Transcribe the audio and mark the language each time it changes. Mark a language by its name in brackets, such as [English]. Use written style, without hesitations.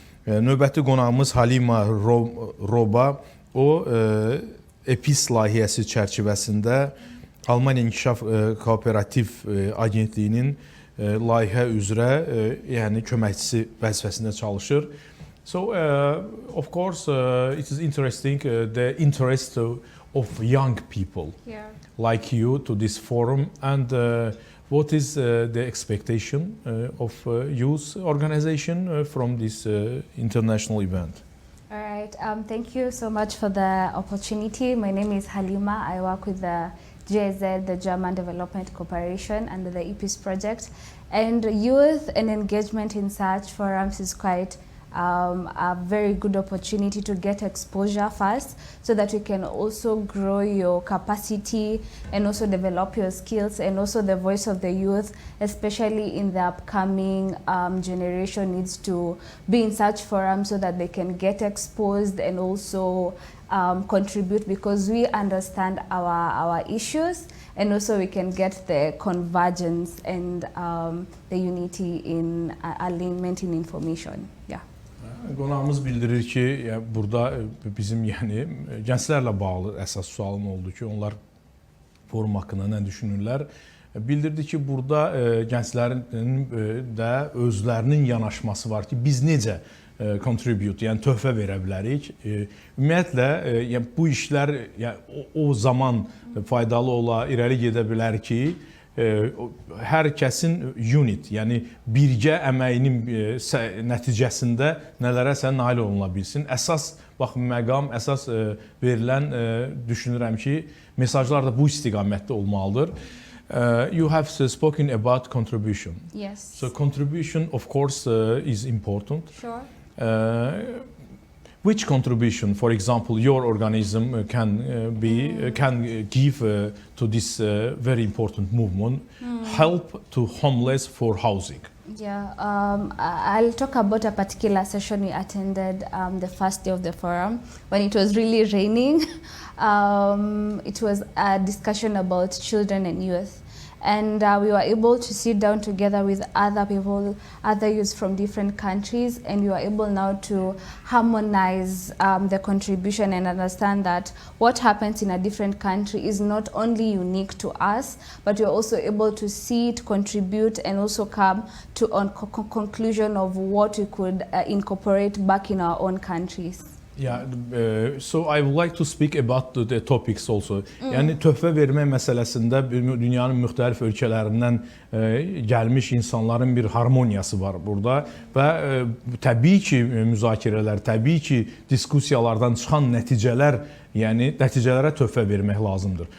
[Azerbaijani] Növbəti qonağımız Halima Roba, o EPIS layihəsi çərçivəsində Almaniya İnkişaf Kooperativ Agentliyinin layihə üzrə yəni köməkçisi vəzifəsində çalışır. [English] So of course it is interesting the interest of young people like you to this forum, and what is the expectation of youth organization from this international event? All right, thank you so much for the opportunity. My name is Halima. I work with the GIZ, the German Development Corporation, under the EPIS project. And youth and engagement in such forums is quite a very good opportunity to get exposure first, so that you can also grow your capacity and also develop your skills, and also the voice of the youth, especially in the upcoming generation, needs to be in such forums so that they can get exposed and also contribute, because we understand our issues, and also we can get the convergence and the unity in alignment in information. Yeah. [Azerbaijani] Qonağımız bildirir ki, burada bizim yəni gənclərlə bağlı əsas sualım oldu ki, onlar forum haqqında nə düşünürlər? Bildirdi ki, burada gənclərin də özlərinin yanaşması var ki, biz necə contribute, yəni töhfə verə bilərik. Ümumiyyətlə, yəni bu işlər yəni, o zaman faydalı ola, irəli gedə bilər ki, hər kəsin unit, yəni birgə əməyinin nəticəsində nələrəsə nail oluna bilsin. Əsas məqam, əsas verilən, düşünürəm ki, mesajlar da bu istiqamətdə olmalıdır. [English] You have spoken about contribution. Yes. So contribution, of course, is important. Sure. Which contribution, for example, your organism can give to this very important movement, help to homeless for housing? Yeah, I'll talk about a particular session we attended the first day of the forum when it was really raining. It was a discussion about children and youth. And we were able to sit down together with other people, other youths from different countries, and we were able now to harmonize the contribution and understand that what happens in a different country is not only unique to us, but we're also able to see it, contribute, and also come to a conclusion of what we could incorporate back in our own countries. Yeah, so I would like to speak about the topics also. [Azerbaijani] Yəni töhfə vermə məsələsində dünyanın müxtəlif ölkələrindən gəlmiş insanların bir harmoniyası var burada və təbii ki müzakirələr, təbii ki diskussiyalardan çıxan nəticələr, yəni nəticələrə töhfə vermək lazımdır.